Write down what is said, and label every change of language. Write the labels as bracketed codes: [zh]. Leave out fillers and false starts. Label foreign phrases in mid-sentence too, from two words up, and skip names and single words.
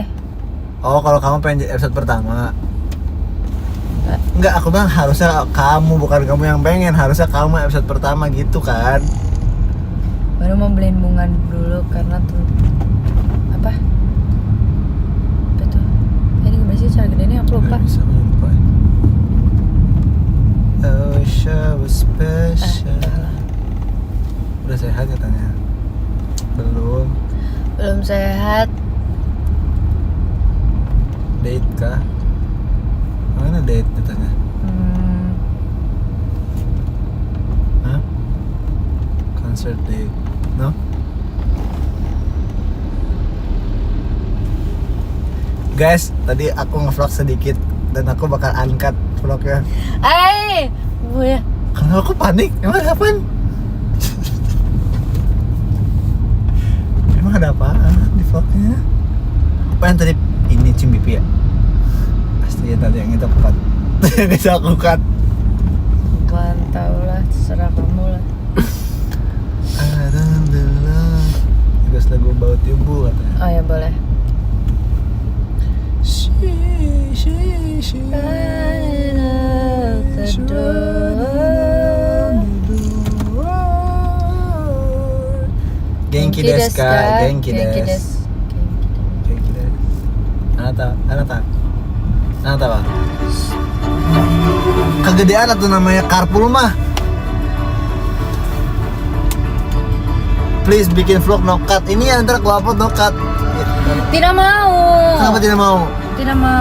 [id] Oh kalau kamu pengen jadi episode pertama. Enggak, aku bilang harusnya kamu, bukan kamu yang pengen. Harusnya kamu episode pertama gitu kan. Baru mau beliin bunga dulu karena tuh apa tuh? Ini gimana sih cara gedenya? Aku lupa. Nggak bisa, aku lupa. [en] I wish I was special. [id] Udah sehat katanya? Belum. Belum sehat. Date kah? Mana date katanya? Hah? [en] Concert date? No? [id] Guys, tadi aku nge-vlog sedikit dan aku bakal uncut vlognya. Gue Karena aku panik. Emang ada apaan? Emang ada apaan di vlognya? Apa yang tadi ini Cimbipi ya? Pasti ya tadi yang itu 4 Bisa aku cut. Mantap lah, terserah kamu lah. Alhamdulillah. Terus lagu About You Bu katanya. Oh ya boleh. [ja] 元気ですか? 元気です。元気です。あなたは? [id] Kegedean atau namanya carpool mah. Please bikin vlog [en] no cut. [id] Ini ntar aku upload [en] no cut. [id] Tidak mau. Kenapa tidak mau? Tidak mau.